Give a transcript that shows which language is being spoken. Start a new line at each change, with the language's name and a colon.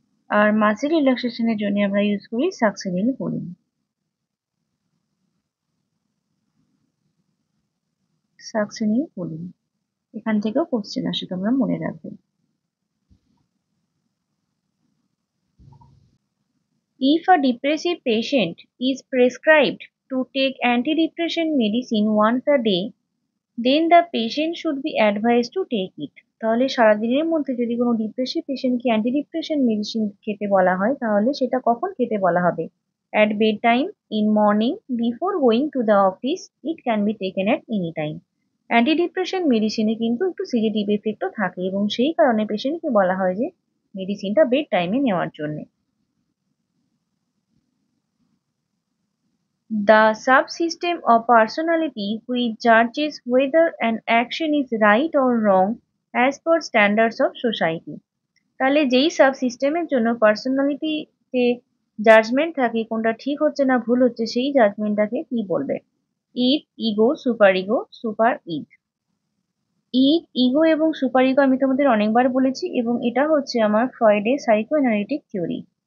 Bangla: আর muscle রিল্যাক্সেশনের জন্য আমরা use করি সাকসিনিল কোলিন। সাকসিনিল কোলিন, এখান থেকেও কোশ্চেন আসে, তোমরা মনে রাখবে।
English: If a depressive patient is prescribed to take antidepressant medicine once a day, then the patient should be advised to take it।
Bangla: তাহলে সারাদিনের মধ্যে যদি কোনো ডিপ্রেসিভ পেশেন্টকে অ্যান্টিডিপ্রেশন মেডিসিন খেতে বলা হয় তাহলে সেটা কখন খেতে বলা হবে?
English: At bedtime, in morning, before going to the office, it can be taken at any time।
Bangla: Antidepression মেডিসিনে কিন্তু একটু সিডেটিভ এফেক্টও থাকে এবং সেই কারণে পেশেন্টকে বলা হয় যে মেডিসিনটা বেড টাইমে নেওয়ার জন্য।
English: The subsystem of personality which judges whether an action is right or wrong as per standards of society।
Bangla: তাহলে যেই সাবসিস্টেমের জন্য পার্সোনালিটিতে জাজমেন্ট থাকে কোনটা ঠিক হচ্ছে না ভুল হচ্ছে, সেই জাজমেন্টটাকে কি বলবে? ইড, ego, super ego, super ইড। ইড, ego এবং সুপার ইগো আমি তোমাদের অনেকবার বলেছি, এবং এটা হচ্ছে আমার ফ্রয়েডের সাইকো অ্যানালিটিক থিওরি।